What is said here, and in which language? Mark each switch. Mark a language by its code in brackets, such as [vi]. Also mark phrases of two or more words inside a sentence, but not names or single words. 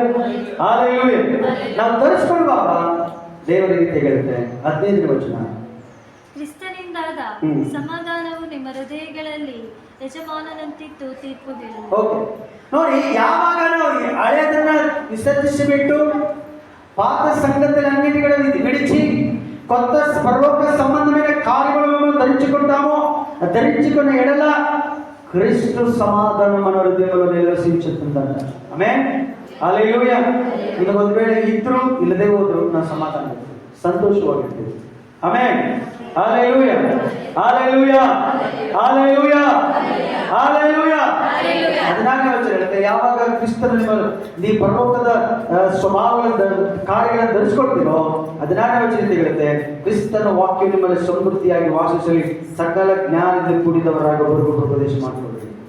[kn] ನಾವು ಧರಿಸ್ಕೊಳ್ಳುವಾಗ ದೇವರ ರೀತಿ ಹೇಳುತ್ತೆ 15ನೇ ವಚನ, ಕ್ರಿಸ್ತನಿಂದಾದ ಸಮಾಧಾನವು ನಿಮ್ಮ ಹೃದಯಗಳಲ್ಲಿ ಯಜಮಾನನಂತಿತ್ತು ತೀರ್ಪು ಹೇಳುವುದು. ಓಕೆ, ನೋಡಿ, ಯಾವಾಗ ನಾವು ಹಳೆಯದನ್ನ ವಿಸರ್ಜಿಸಿಬಿಟ್ಟು ಪಾತ ಸಂಘದಲ್ಲಿ ಅಂಗಡಿಗಳನ್ನು ವಿಡಿಸಿ [te] కొత్త పరలోక సంబంధమైన కార్యములను ధరించుకున్న ఎడల క్రీస్తు సమాధానం మన హృదయంలో నివసించుతుందంట. ఆమేన్. [kn] హల్లెలూయಾ. ಇದು ಒಂದು ವೇಳೆ ಇದ್ರು ಇಲ್ಲದೆ ಹೋದ್ರು ನಾವು ಸಮಾಧಾನ ಸಂತೋಷವಾಗಿರ್ತೀವಿ. ಆಮೆನ್. ಹಲ್ಲೆಲೂಯಾ. ಅದನ್ನಾಗ ಹೇಳುತ್ತೆ, ಯಾವಾಗ ಕ್ರಿಸ್ತನ ನೀವು ಪರಲೋಕದ ಸ್ವಭಾವಗಳ ಕಾರ್ಯಗಳನ್ನು ಧರಿಸ್ಕೊಳ್ತೀರೋ ಅದನ್ನಾಗ ಹೇಳುತ್ತೆ, ಕ್ರಿಸ್ತನ ವಾಕ್ಯ ನಿಮ್ಮಲ್ಲಿ ಸಮೃದ್ಧಿಯಾಗಿ ವಾಸಿಸಲಿ, ಸಕಲ ಜ್ಞಾನದಿಂದ ಕೂಡಿದವರಾಗಿ ಒಬ್ಬರಿಗೊಬ್ಬರು ಉಪದೇಶ ಮಾಡ್ಕೊಳ್ರಿ.